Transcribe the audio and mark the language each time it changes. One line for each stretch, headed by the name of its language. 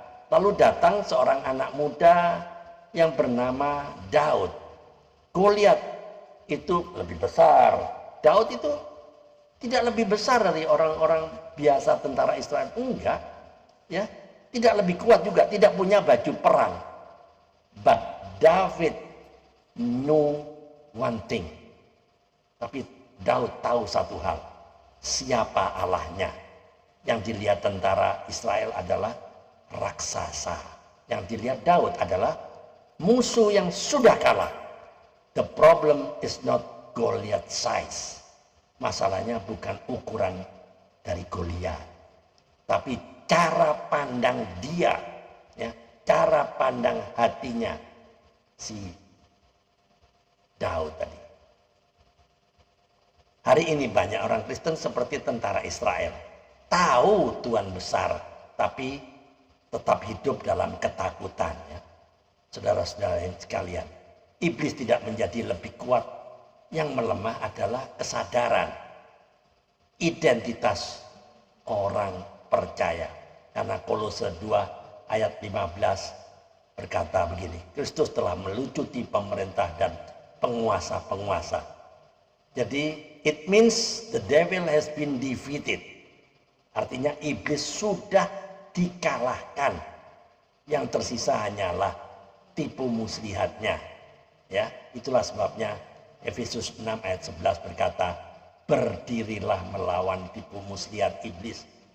Indonesian: Lalu datang seorang anak muda yang bernama Daud. Goliat itu lebih besar. Daud itu tidak lebih besar dari orang-orang biasa tentara Israel. Enggak. Ya, tidak lebih kuat juga, tidak punya baju perang.
English: But David knew one thing.
Indonesian: Tapi Daud tahu satu hal. Siapa Allahnya? Yang dilihat tentara Israel adalah raksasa. Yang dilihat Daud adalah musuh yang sudah kalah.
English: The problem is not Goliath size.
Indonesian: Masalahnya bukan ukuran dari Goliat, tapi cara pandang dia, ya. Cara pandang hatinya si Daud tadi. Hari ini banyak orang Kristen seperti tentara Israel. Tahu Tuhan besar, tapi tetap hidup dalam ketakutan. Ya. Saudara-saudara yang sekalian, iblis tidak menjadi lebih kuat. Yang melemah adalah kesadaran, identitas orang percaya. Karena Kolose 2 ayat 15 berkata begini, Kristus telah melucuti pemerintah dan penguasa-penguasa. Jadi
English: it means the devil has been defeated.
Indonesian: Artinya iblis sudah dikalahkan. Yang tersisa hanyalah tipu muslihatnya. Ya, itulah sebabnya Efesus 6 ayat 11 berkata, berdirilah melawan tipu muslihat iblis.